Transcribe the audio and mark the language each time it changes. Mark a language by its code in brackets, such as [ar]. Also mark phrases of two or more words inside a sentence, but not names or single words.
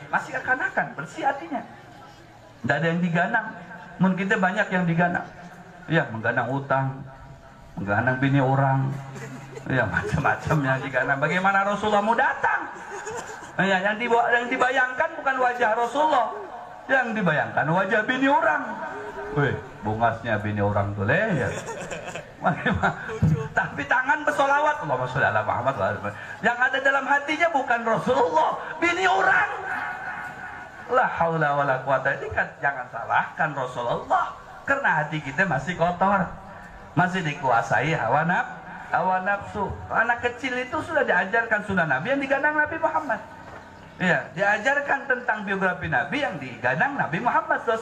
[id] Masih akan bersih hatinya, tidak ada yang diganang. Mungkin kita banyak yang diganang, mengganang utang, mengganang bini orang, macam-macam yang diganang. Bagaimana Rasulullah mau datang? Yang dibayangkan bukan wajah Rasulullah, yang dibayangkan wajah bini orang. Bungasnya bini orang tuh tapi tangan bersolawat, [ar] Allahumma sholli ala Muhammad. [id] Yang ada dalam hatinya bukan Rasulullah, bini orang. [ar] La haula wala quwata. [id] Ini kan jangan salahkan Rasulullah, karena hati kita masih kotor, masih dikuasai hawa nafsu. Anak kecil itu sudah diajarkan sunnah Nabi yang diganang Nabi Muhammad. Diajarkan tentang biografi Nabi yang diganang Nabi Muhammad SAW.